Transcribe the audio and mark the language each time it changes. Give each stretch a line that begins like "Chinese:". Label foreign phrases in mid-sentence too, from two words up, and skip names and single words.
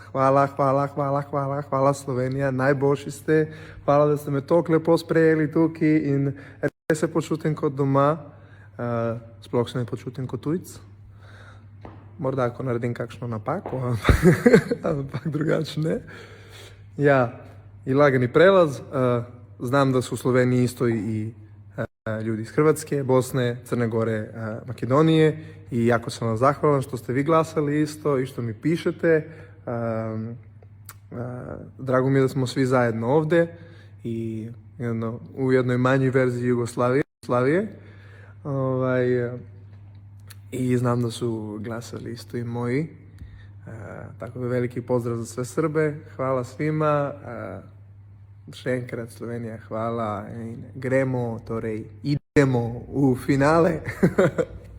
Slovenian: Hvala Slovenija, najboljši ste. Hvala, da ste me toliko lepo sprejeli tukaj in res se počutim kot doma. Sploh se ne počutim kot tujec. Morda, ko naredim kakšno napako, ampak drugače ne. Ja,
Serbian: i lagani prelaz. Znam da su u Sloveniji isto i ljudi iz Hrvatske, Bosne, Crne Gore, Makedonije i jako sam vam zahvalan što ste vi glasali isto i što mi pišete. Drago mi je da smo svi zajedno ovde i u jednoj manjoj verziji Jugoslavije. I znam da su glasali isto i moji. Tako da veliki pozdrav za sve Srbe. Hvala svima.
Slovenian: Še enkrat Slovenija, hvala. Gremo, torej idemo v finale.